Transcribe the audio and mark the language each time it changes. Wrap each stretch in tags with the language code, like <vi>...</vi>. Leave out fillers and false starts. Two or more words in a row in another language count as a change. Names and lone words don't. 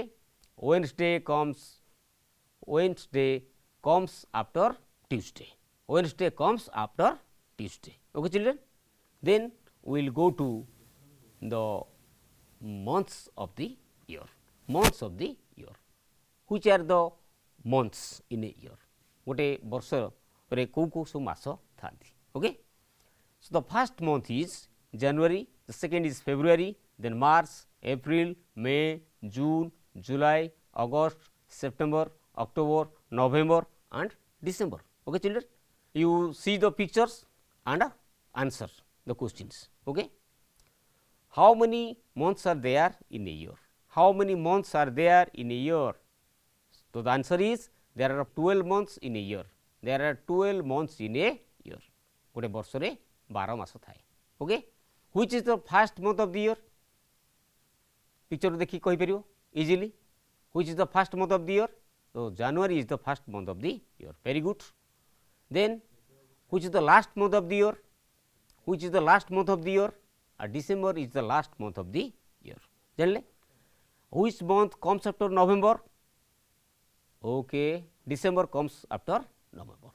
<en>Wednesday comes after Tuesday. Wednesday comes after Tuesday. Okay children, then we will go to the months of the year. Months of the year. Which are the months in a year?</en> <or>ଗୋଟେ ବର୍ଷ ରେ କେଉଁ ସବୁ ମାସ ଥାଆନ୍ତି.</or> <en>ओके, so the first month is January, the second is February, then March, April, May, June, July, August, September, October, November and December. Okay children, you see the pictures and answer the questions. Okay, how many months are there in a year? How many months are there in a year? So the answer is there are 12 months in a year. There are 12 months in a year.</en> <or>ଗୋଟେ ବର୍ଷ ରେ 12 ମାସ ଥାଏ.</or> <en>ओके, which is the first month of the year?</en> <or>ପିକ୍ଚର ଦେଖି କହି ପାରିବ ଇଜିଲି.</or> <en>Which is the first month of the year? So January is the first month of the year. Very good. Then which is the last month of the year? Which is the last month of the year? December is the last month of the year.</en> <or>जानले.</or> <en>Which month comes after November? Okay, December comes after November.</en>